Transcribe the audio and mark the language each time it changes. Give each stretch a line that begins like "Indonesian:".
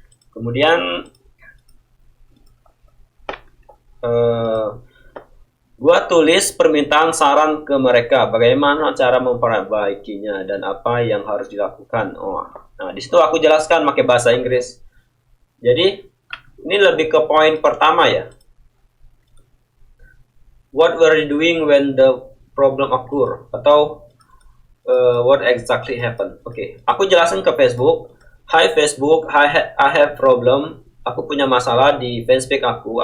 Indonesian: Kemudian gua tulis permintaan saran ke mereka bagaimana cara memperbaikinya dan apa yang harus dilakukan. Nah di situ aku jelaskan pakai bahasa Inggris. Jadi ini lebih ke poin pertama ya.
English: What were you doing when the problem occur? Atau what exactly happened?
Indonesian: Oke, aku jelasin ke Facebook.
English: Hi Facebook, I have problem.
Indonesian: Aku punya masalah di fanspage aku.